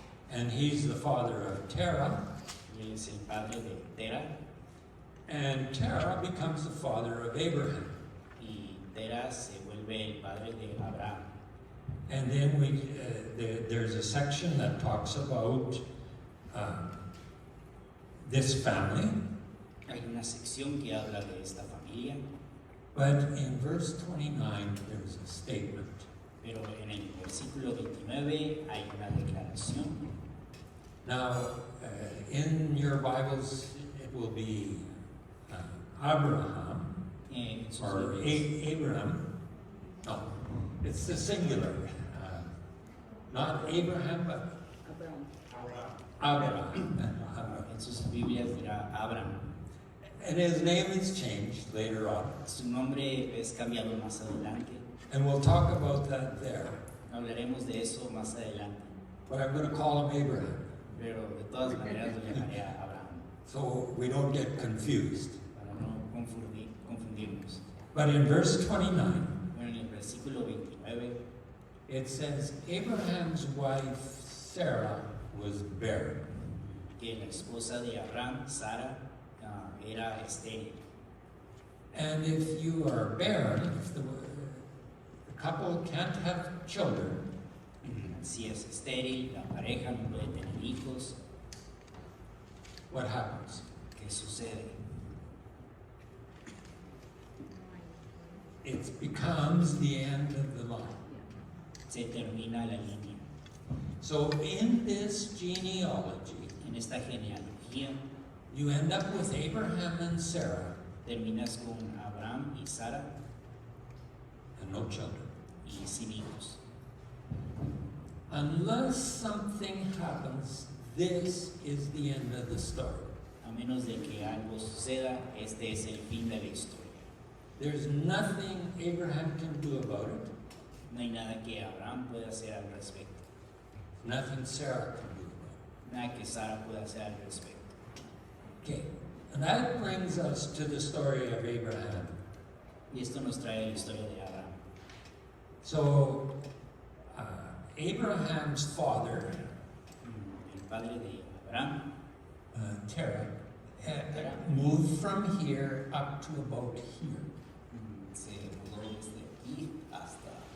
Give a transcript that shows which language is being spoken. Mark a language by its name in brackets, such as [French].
[English] and he's the father of Terah, [Spanish] y él es el padre de Tera, [English] and Terah becomes the father of Abraham. [Spanish] y Tera se vuelve el padre de Abraham. [English] And then there's a section that talks about this family, [Spanish] Hay una sección que habla de esta familia, [English] but in verse 29 there's a statement. [Spanish] pero en el versículo 29 hay una declaración. [English] Now, in your Bibles, it will be Abraham, [Spanish] En sus [English] or [Spanish] Biblias. [English] Abraham. No, it's the singular. Not Abraham, but Abraham. [Spanish] En sus Biblias dirá Abraham. [English] And his name is changed later on. [Spanish] Su nombre es cambiado más adelante. [English] And we'll talk about that there. [Spanish] Hablaremos de eso más adelante. [English] But I'm going to call him Abraham, [Spanish] Pero de todas maneras lo llamaré a Abraham, [English] so we don't get confused. [Spanish] para no confundirnos. [English] But in verse 29, [Spanish] Bueno, en el versículo 29 [English] it says, Abraham's wife Sarah was barren. [Spanish] que la esposa de Abraham, Sara, era estéril. [English] And if you are barren, if the couple can't have children, [Spanish] Si es estéril, la pareja no puede tener hijos, [English] what happens? [Spanish] ¿qué sucede? [English] It becomes the end of the line. [Spanish] Se termina la línea. [English] So in this genealogy, [Spanish] En esta genealogía [English] you end up with Abraham and Sarah [Spanish] terminas con Abraham y Sara [English] and no children. [Spanish] y sin hijos. [English] Unless something happens, this is the end of the story. [Spanish] A menos de que algo suceda, este es el fin de la historia. [English] There's nothing Abraham can do about it, [Spanish] No hay nada que Abraham pueda hacer al respecto. [English] nothing Sarah can do about [Spanish] Nada que Sara pueda hacer al respecto. [English] it. Okay, and that brings us to the story of Abraham. [Spanish] Y esto nos trae la historia de Abraham. [English] So, Abraham's father, [Spanish] El padre de Abraham, [English] Terah, moved from here up to about here. [Spanish] se mudó desde aquí hasta